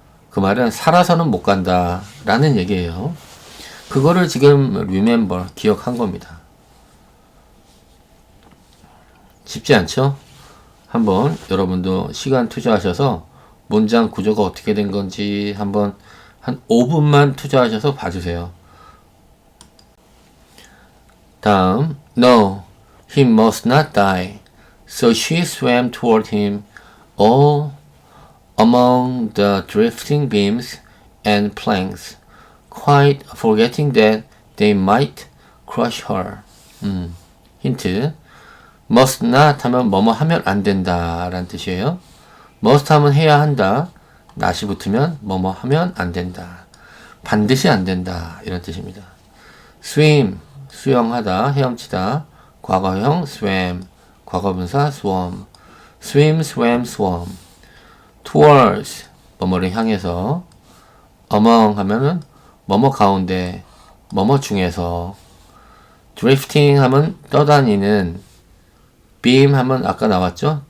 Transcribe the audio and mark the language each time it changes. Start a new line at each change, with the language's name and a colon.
Korean: 그 말은 살아서는 못 간다 라는 얘기예요. 그거를 지금 remember, 기억한 겁니다. 쉽지 않죠? 한번 여러분도 시간 투자하셔서 문장 구조가 어떻게 된 건지 한번 한 5분만 투자하셔서 봐주세요.
English: 다음, No, he must not die. So she swam toward him, all among the drifting beams and planks, quite forgetting that they might crush her. 힌트.
Korean: must not 하면 뭐뭐 하면 안 된다 라는 뜻이에요. must 하면 해야 한다. not이 붙으면 뭐뭐 하면 안 된다. 반드시 안 된다 이런 뜻입니다. swim 수영하다 헤엄치다 과거형 swam 과거분사 swam swim swam swam towards 뭐뭐를 향해서 among 하면은 뭐뭐 가운데 뭐뭐 중에서 drifting 하면 떠다니는 beam 하면 아까 나왔죠?